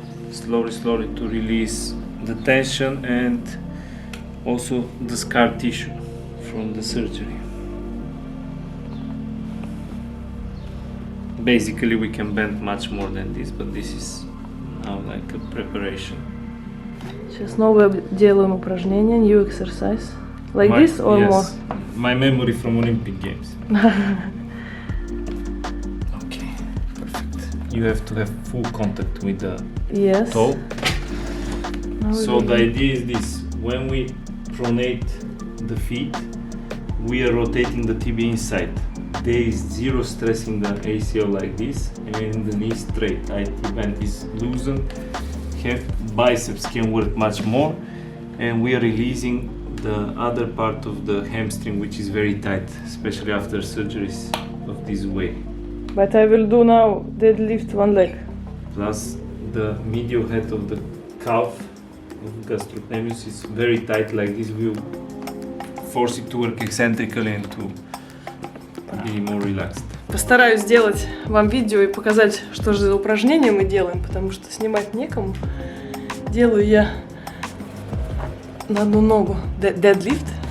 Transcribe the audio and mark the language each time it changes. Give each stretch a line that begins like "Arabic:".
English: Slowly to release the tension and also the scar tissue from the surgery. Basically we can bend much more than this, but this is now like a preparation.
Russian: Сейчас новое делаем упражнение,
English: new exercise. Like this or yes, more? My memory from Olympic Games. Okay, perfect. You have to have full contact with the Yes. toe. Now So we the idea is this: when we pronate the feet, we are rotating the tibia inside. There is zero stress in the ACL like this, and the knee straight. IT band is loosened. Have biceps can work much more, and we are releasing the other part of the hamstring, which is very tight, especially after surgeries of this way. But I will do now deadlift one leg. Plus the medial head of the calf of gastrocnemius is very tight like this. Will force it to work eccentrically and to be more relaxed.
Russian: Постараюсь сделать вам видео и показать, что же за упражнения мы делаем, потому что снимать некому. Делаю я на одну ногу deadlift.